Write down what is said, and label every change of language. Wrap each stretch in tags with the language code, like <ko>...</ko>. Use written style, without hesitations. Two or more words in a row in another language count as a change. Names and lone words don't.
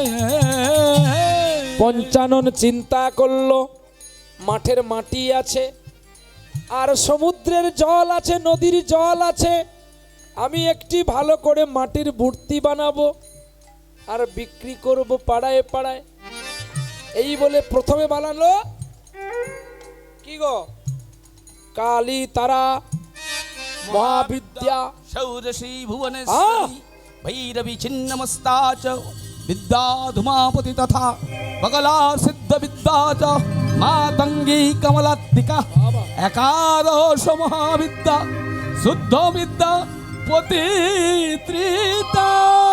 <bn>পঞ্চানন চিন্তা করলো মাঠের মাটি আছে আর সমুদ্রের জল আছে, নদীর জল আছে, আমি একটি ভালো করে মাটির মূর্তি বানাবো আর বিক্রি করব পাড়ায় পাড়ায়। এই বলে প্রথমে বানালো কি গো, কালী তারা মহাবিদ্যা</bn> <sa>শৌরশ্রী ভুবনেশ্বরী ভৈরবী ছিন্নমস্তা চ বিদ্যা ধুমাপতি তথা বগলা সিদ্ধ বিদ্যা চ মাতঙ্গী কমলাত্মিকা একাদশ মহাবিদ্যা শুদ্ধ বিদ্যা পতিত্রিতা</sa>